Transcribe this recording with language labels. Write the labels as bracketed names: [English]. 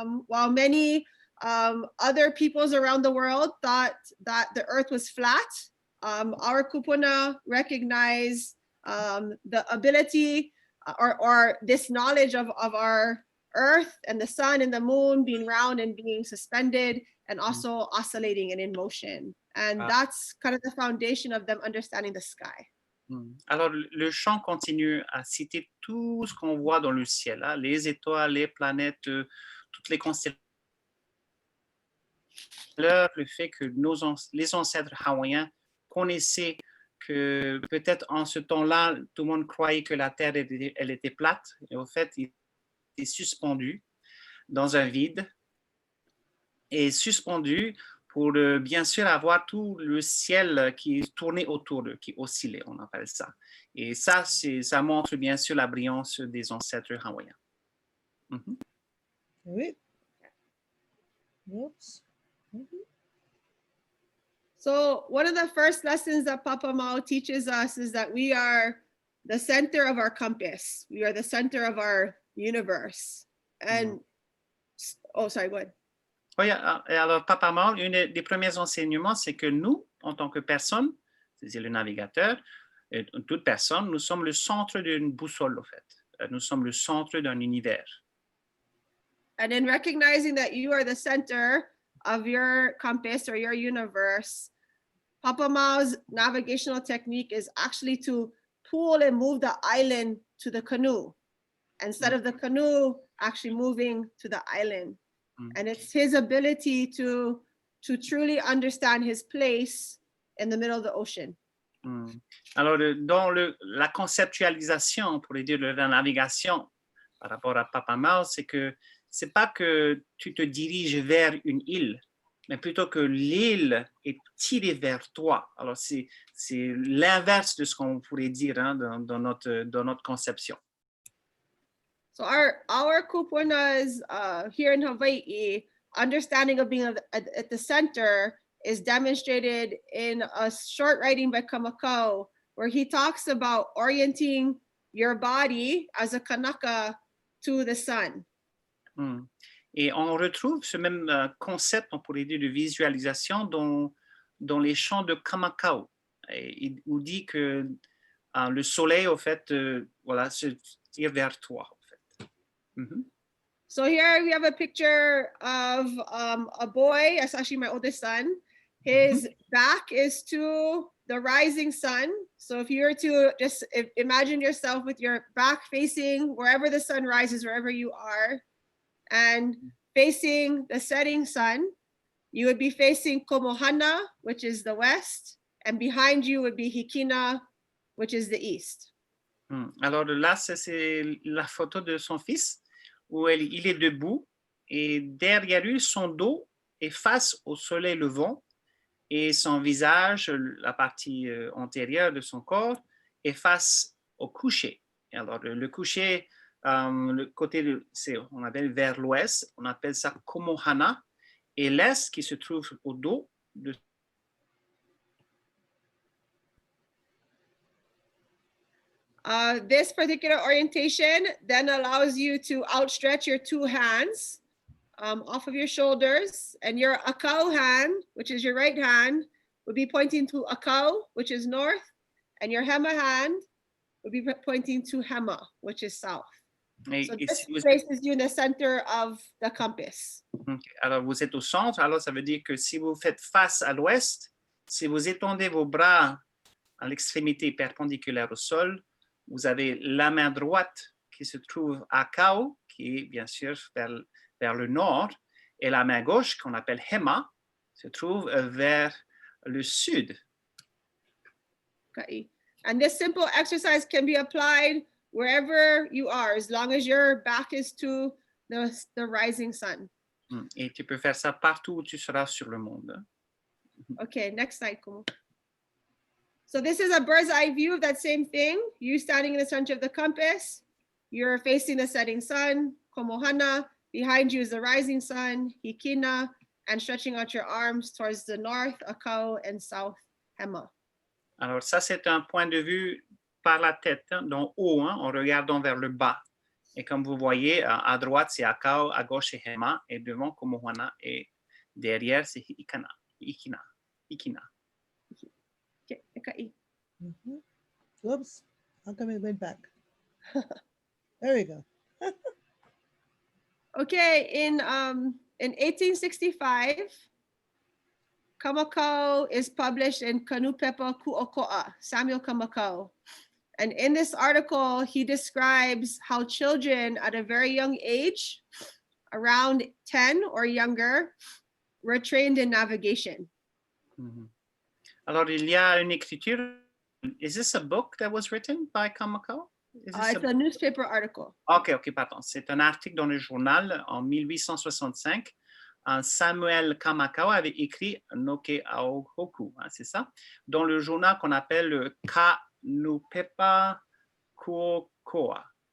[English] While many other peoples around the world thought that the earth was flat, our kupuna recognize the ability or this knowledge of our earth and the sun and the moon being round and being suspended and also oscillating and in motion. And that's kind of the foundation of them understanding the sky. [French] Alors, le chant continue à citer tout ce qu'on voit dans le ciel, hein, les étoiles, les planètes, toutes les constellations. Le fait que les ancêtres hawaïens connaissaient que peut-être en ce temps-là, tout le monde croyait que la Terre elle était plate, et au fait, il était suspendu dans un vide, et suspendu pour bien sûr avoir tout le ciel qui tournait autour d'eux, qui oscillait, on appelle ça. Et ça, ça montre bien sûr la brillance des ancêtres hawaïens. Oui. Oops. [English] So one of the first lessons that Papa Mao teaches us is that we are the center of our compass. We are the center of our universe. And, oh, sorry, go ahead. [French] Oui, alors Papa Mao, un des premiers enseignements, c'est que nous, en tant que personne, c'est-à-dire le navigateur, toute personne, nous sommes le centre d'une boussole, en fait. Nous sommes le centre d'un univers. [English] And in recognizing that you are the center of your compass or your universe, Papa Mao's navigational technique is actually to pull and move the island to the canoe instead of the canoe actually moving to the island. And it's his ability to truly understand his place in the middle of the ocean. [French] Alors, dans la conceptualisation, on pourrait dire de la navigation par rapport à Papa Mao, c'est que c'est pas que tu te diriges vers une île, mais plutôt que l'île est tirée vers toi. Alors, c'est l'inverse de ce qu'on pourrait dire hein, dans notre conception. [English] So our kupunas here in Hawaii, understanding of being at the center is demonstrated in a short writing by Kumao, where he talks about orienting your body as a Kanaka to the sun. [French] Et on retrouve ce même concept, on pourrait dire, de visualisation dans les chants de Kamakau. Il dit que le soleil, au fait, voilà, se tire vers toi, en fait. [English] So here we have a picture of a boy. That's actually my oldest son. His back is to the rising sun. So if you were to just imagine yourself with your back facing wherever the sun rises, wherever you are, and facing the setting sun, you would be facing Komohana, which is the west, and behind you would be Hikina, which is the east. [French] Alors là, c'est la photo de son fils où il est debout et derrière lui, son dos est face au soleil levant et son visage, la partie antérieure de son corps, est face au coucher. Alors le coucher, le côté, on appelle vers l'ouest, on appelle ça Komohana, et l'est qui se trouve au dos de [English] this particular orientation then allows you to outstretch your two hands off of your shoulders, and your akau hand, which is your right hand, would be pointing to akau, which is north, and your hema hand would be pointing to hema, which is south. So this places you in the center of the compass. Okay. [French] Alors vous êtes au centre, alors ça veut dire que si vous faites face à l'ouest, si vous étendez vos bras à l'extrémité perpendiculaire au sol, vous avez la main droite qui se trouve à Kao, qui est bien sûr vers le nord, et la main gauche, qu'on appelle Hema, se trouve vers le sud. [English] Okay. And this simple exercise can be applied wherever you are, as long as your back is to the rising sun. [French] Et tu peux faire ça partout où tu seras sur le monde. [English] Okay, next slide, Kumu. So this is a bird's eye view of that same thing. You standing in the center of the compass. You're facing the setting sun, Komohana. Behind you is the rising sun, Hikina, and stretching out your arms towards the north, Akau, and south, Hema. [French] Alors ça, c'est un point de vue par la tête, d'en haut, en regardant vers le bas. Et comme vous voyez, à droite, c'est Akau, à gauche, c'est Hema, et devant, Komohana, et derrière, c'est Hikina. [English] Okay. Oops, how come it went back? There we go. Okay, in 1865, Kamakau is published in Kanupepa Ku'oko'a, Samuel Kamakau. And in this article, he describes how children at a very young age, around 10 or younger, were trained in navigation. [French] Alors, il y a une écriture. [English] Is this a book that was written by Kamakau? It's a newspaper article. [French] OK, pardon. C'est un article dans le journal en 1865. Samuel Kamakau avait écrit Noke Aohoku, c'est ça? Dans le journal qu'on appelle le Kanupepa Ku'oko'a.